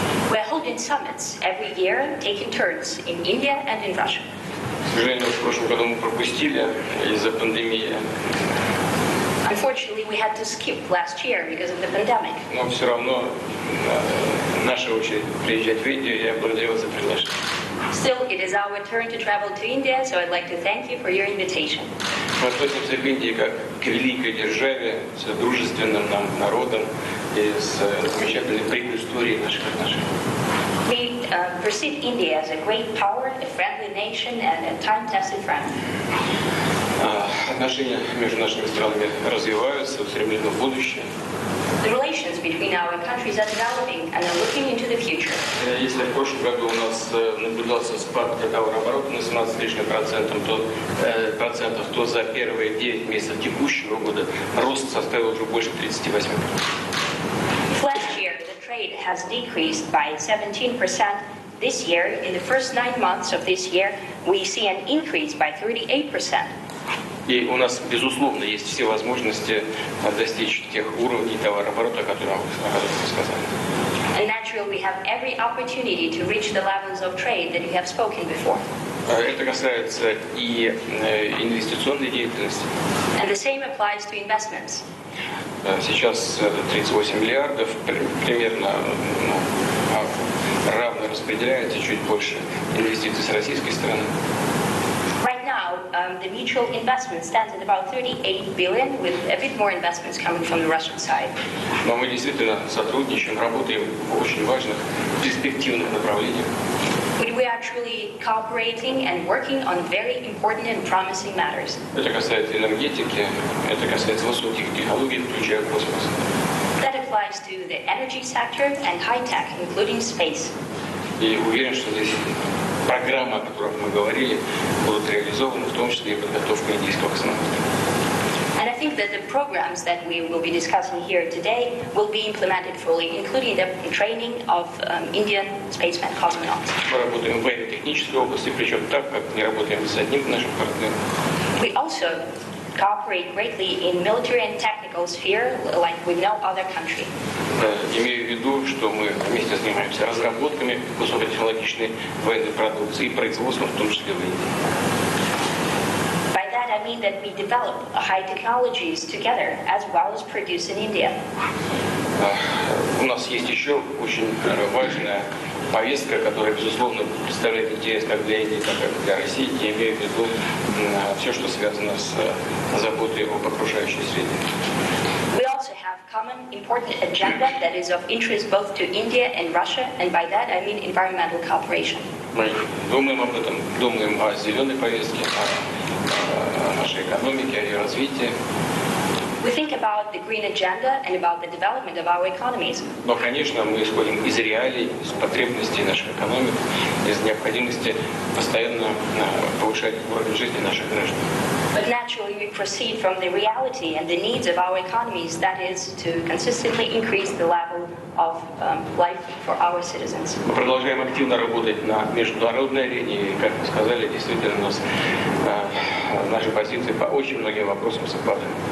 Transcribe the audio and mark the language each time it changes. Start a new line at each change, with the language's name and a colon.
English: We're holding summits every year, taking turns in India and in Russia.
Russian: К сожалению, в прошлом году мы пропустили из-за пандемии.
English: Unfortunately, we had to skip last year because of the pandemic.
Russian: Но все равно наша очередь приезжать в Индию. Я благодарю вас за приглашение.
English: Still, it is our turn to travel to India, so I'd like to thank you for your invitation.
Russian: Мы относимся к Индии как к великой державе, с дружественным нам народом и с замечательной предысторией наших отношений.
English: We perceive India as a great power, a friendly nation, and a time-tested friend.
Russian: Отношения между нашими странами развиваются, устремлены в будущее.
English: The relations between our countries are developing and are looking into the future.
Russian: Если в прошлом году у нас наблюдался спад товарооборота на 17 с лишним процентов, то за первые 9 месяцев текущего года рост составил уже больше 38%.
English: Last year, the trade has decreased by 17%. This year, in the first 9 months of this year, we see an increase by 38%.
Russian: И у нас, безусловно, есть все возможности достичь тех уровней товарооборота, о которых вы сказали.
English: And naturally, we have every opportunity to reach the levels of trade that you have spoken before.
Russian: Это касается и инвестиционной деятельности.
English: And the same applies to investments.
Russian: Сейчас 38 миллиардов, примерно равно распределяется, чуть больше инвестиций с российской стороны.
English: Right now, the mutual investment stands at about 38 billion, with a bit more investments coming from the Russian side.
Russian: Но мы действительно сотрудничаем, работаем в очень важных, перспективных направлениях.
English: We are truly cooperating and working on very important and promising matters.
Russian: Это касается энергетики, это касается высоких технологий, включая космос.
English: That applies to the energy sector and high tech, including space.
Russian: И уверен, что здесь программы, о которых мы говорили, будут реализованы, в том числе и подготовка индийского космонавта.
English: And I think that the programs that we will be discussing here today will be implemented fully, including the training of Indian spacemen cosmonauts.
Russian: Мы работаем в военно-технической области, причем так, как не работаем с одним нашим партнером.
English: We also cooperate greatly in military and technical sphere, like with no other country.
Russian: Имею в виду, что мы вместе занимаемся разработками высокотехнологичной военной продукции и производством, в том числе в Индии.
English: By that I mean that we develop high technologies together as well as produce in India.
Russian: У нас есть еще очень важная повестка, которая, безусловно, представляет интерес как для Индии, так и для России. Я имею в виду все, что связано с заботой об окружающей среде.
English: We also have common important agenda that is of interest both to India and Russia, and by that I mean environmental cooperation.
Russian: Мы думаем об этом, думаем о зеленой повестке, о нашей экономике, о ее развитии.
English: We think about the green agenda and about the development of our economies.
Russian: Но, конечно, мы исходим из реалий, из потребностей наших экономик, из необходимости постоянно повышать уровень жизни наших граждан.
English: But naturally we proceed from the reality and the needs of our economies, that is to consistently increase the level of life for our citizens.
Russian: Мы продолжаем активно работать на международной арене, и, как вы сказали, действительно у нас наши позиции по очень многим вопросам совпадают.